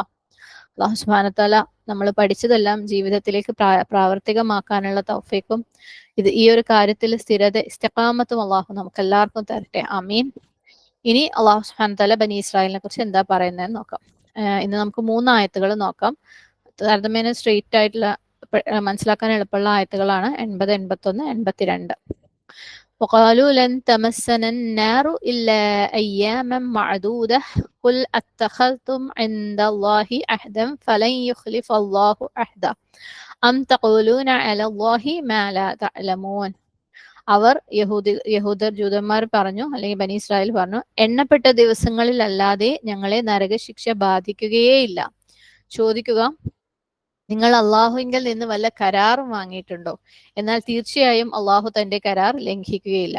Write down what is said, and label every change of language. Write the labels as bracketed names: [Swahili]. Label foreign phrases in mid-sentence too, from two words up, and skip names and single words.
[Malayalam] അല്ലാഹു [Arabic] سبحانه تعالى [Malayalam] നമ്മൾ പഠിച്ചതെല്ലാം ജീവിതത്തിലേക്ക് പ്രാവർത്തികമാക്കാനുള്ള തൗഫീഖും ഈ ഒരു കാര്യത്തിൽ ഇസ്തിഖാമത്തും അള്ളാഹു നമുക്ക് എല്ലാവർക്കും തരട്ടെ. ആമീൻ. ഇനി അള്ളാഹു [Arabic] سبحانه تعالى [Malayalam] ബനി ഇസ്രായേലിനെ കുറിച്ച് എന്താ പറയുന്നതെന്ന് നോക്കാം. ഇന്ന് നമുക്ക് 3 ആയത്തുകൾ നോക്കാം. താരതമ്യേന സ്ട്രെയിറ്റ് ആയിട്ടുള്ള മനസ്സിലാക്കാൻ എളുപ്പമുള്ള ആയത്തുകളാണ് 80, 81, 82. [Arabic] وقالوا لن تمسنا النار إلا أياما معدودة قل أتخذتم عند الله عهدا فلن يخلف الله عهدا أم تقولون على الله ما لا تعلمون. [Malayalam] അവർ യഹൂദർ ജൂതന്മാർ പറഞ്ഞു, അല്ലെങ്കിൽ ബനി ഇസ്രായേൽ പറഞ്ഞു, എണ്ണപ്പെട്ട ദിവസങ്ങളിലല്ലാതെ ഞങ്ങളെ നരകശിക്ഷ ബാധിക്കുകയേയില്ല. ചോദിക്കുക, നിങ്ങൾ അള്ളാഹുവിങ്കിൽ നിന്ന് വല്ല കരാറും വാങ്ങിയിട്ടുണ്ടോ? എന്നാൽ തീർച്ചയായും അള്ളാഹു തന്റെ കരാർ ലംഘിക്കുകയില്ല.